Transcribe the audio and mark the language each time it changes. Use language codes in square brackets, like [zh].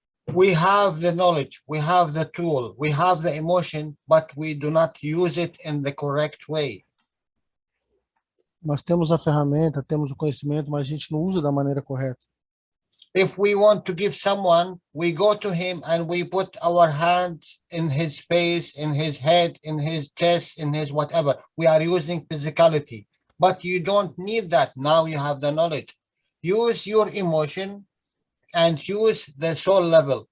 [en] We have the knowledge, we have the tool, we have the emotion, but we do not use it in the correct way. [pt] Nós temos a ferramenta, temos o conhecimento, mas a gente não usa da maneira correta. [en] If we want to give someone, we go to him and we put our hands in his face, in his head, in his chest, in his whatever. We are using physicality, but you don't need that. Now you have the knowledge. Use your emotion and use the soul level.